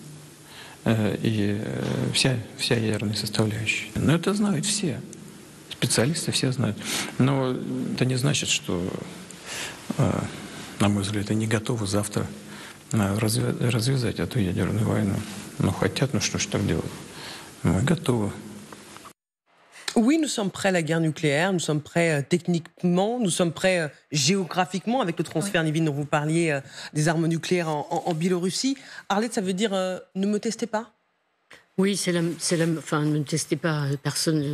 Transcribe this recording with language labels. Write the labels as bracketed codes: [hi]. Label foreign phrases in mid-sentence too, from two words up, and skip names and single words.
[ru] И вся ядерная составляющая. Но это знают все. Специалисты все знают. Но это не значит, что, на мой взгляд, они готовы завтра развязать эту ядерную войну. Но хотят, ну что ж так делать? Мы готовы. [fr] Oui, nous sommes prêts à la guerre nucléaire, nous sommes prêts techniquement, nous sommes prêts géographiquement avec le transfert, Nivine, dont vous parliez, des armes nucléaires en Biélorussie. Arlette, ça veut dire ne me testez pas ? Oui, enfin, ne testez pas personne.